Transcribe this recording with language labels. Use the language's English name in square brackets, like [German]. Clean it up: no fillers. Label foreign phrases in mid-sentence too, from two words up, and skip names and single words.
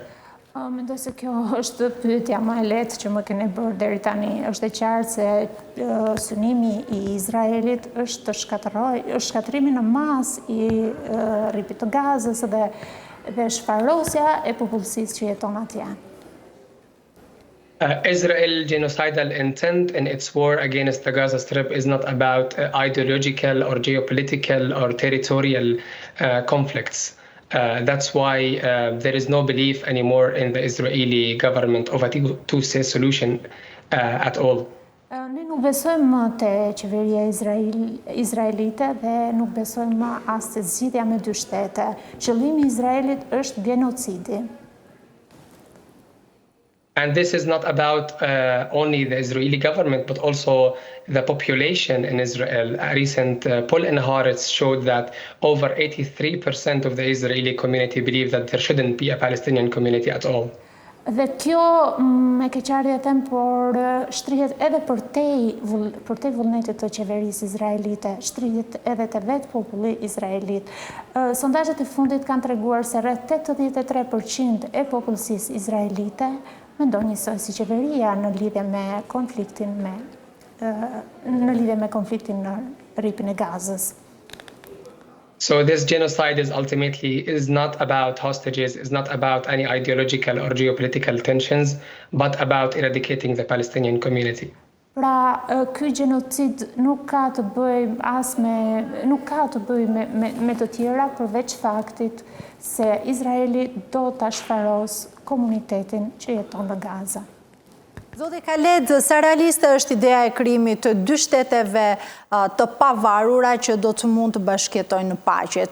[Albanian] Mendoj se kjo është pyetja më e lehtë që më keni bërë deri tani. Është e qartë se synimi I Izraelit është shkatërrimi në masë I rripit të Gazës dhe shfarosja e popullsisë që jeton atje. [English] Israel's genocidal intent in its war against the Gaza Strip is not about ideological or geopolitical or territorial conflicts. That's why there is no belief anymore in the Israeli government of a two-state solution at all. [Albanian] Ne nuk besojmë më te qeveria izraelite dhe nuk besojmë më as te zgjidhja me dy shtete. Qëllimi I Izraelit është genocidi. [English] And this is not about only the Israeli government, but also the population in Israel. A recent poll in Haaretz showed that over 83% of the Israeli community believe that there shouldn't be a Palestinian community at all. [Albanian] Dhe kjo me keqardhje them, por shtrihet edhe përtej vullnetit të qeverisë izraelite, shtrihet edhe te vetë populli izraelit. Sondazhet e fundit kanë treguar se rreth 83% e popullsisë izraelite mendon njësoj si qeveria në lidhje me konfliktin në rripin e Gazës. [English] So this genocide is ultimately not about hostages, is not about any ideological or geopolitical tensions, but about eradicating the Palestinian community. [Albanian] Pra, ky genocid nuk ka të bëjë me të tjera përveç faktit se Izraeli do ta shfaros komunitetin që jeton në Gaza. Zoti Khaled, sa realiste është ideja e krijimit të dy shteteve të pavarura që do të mund të bashkëjetojnë në paqe?